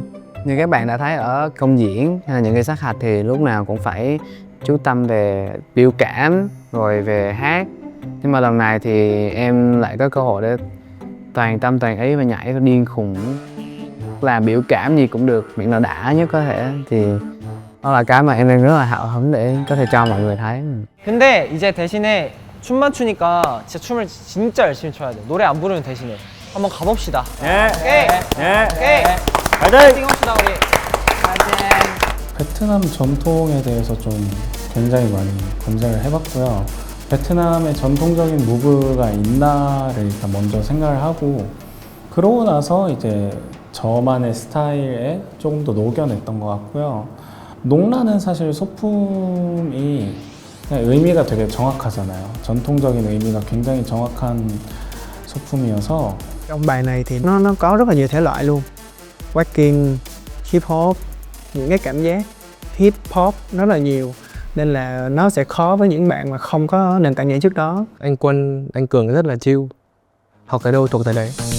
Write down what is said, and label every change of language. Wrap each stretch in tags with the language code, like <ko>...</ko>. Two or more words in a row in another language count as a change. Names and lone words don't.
<vi>Như các bạn đã thấy ở công diễn hay là những cái sát hạch thì lúc nào cũng phải chú tâm về biểu cảm rồi về hát, nhưng mà lần này thì em lại có cơ hội để toàn tâm toàn ý và nhảy điên khùng, làm biểu cảm gì cũng được miễn là đã nhất có thể, thì đó là cái mà em đang rất là hào hứng để có thể cho mọi người thấy.</vi> <ko>근데 이제 대신에 춤만 추니까 진짜 춤을 진짜 열심히 춰야 돼. 노래 안 부르는 대신에 한번 가봅시다. 네. 오케이. 네. 오케이. 파이팅! 합시다 우리. 베트남 전통에 대해서 좀 굉장히 많이 검색을 해봤고요. 베트남의 전통적인 무브가 있나를 일단 먼저 생각을 하고, 그러고 나서 이제 저만의 스타일에 조금 더 녹여냈던 것 같고요. 농라는 사실 소품이 그냥 의미가 되게 정확하잖아요. 전통적인 의미가 굉장히 정확한 소품이어서.</ko> <vi>Trong bài này thì nó có rất là nhiều thể loại luôn, Waacking,</vi> <en>hip hop,</en> <vi>những cái cảm giác</vi> <en>hip hop</en> <vi>rất là nhiều, nên là nó sẽ khó với những bạn mà không có nền tảng nhảy trước đó. Anh Quân, anh Cường rất là chill, học cái đâu thuộc tới đấy.</vi>